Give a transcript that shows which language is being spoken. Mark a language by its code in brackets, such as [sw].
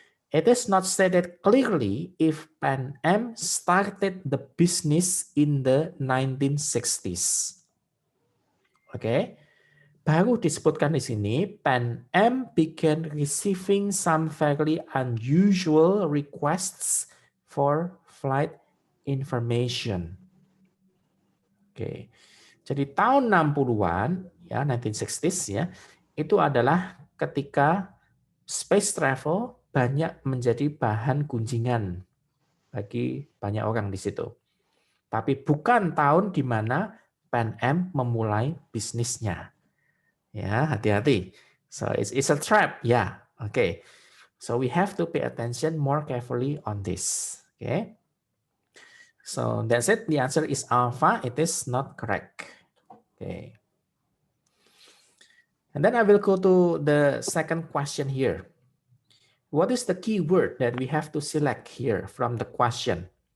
[en] It is not stated clearly if Pan Am started the business in the 1960s. [id] Oke, baru disebutkan di sini [en] Pan Am began receiving some very unusual requests for flight information. [id] Oke, jadi tahun 60-an ya 1960s ya itu adalah ketika space travel banyak menjadi bahan gunjingan bagi banyak orang di situ. Tapi bukan tahun di mana Pan Am memulai bisnisnya. Ya, hati-hati. [en] So it's a trap. Ya, okay. So we have to pay attention more carefully on this. Okay. So that's it. The answer is alpha. It is not correct. Okay. And then I will go to the second question here. What is the key word that we have to select here from the question?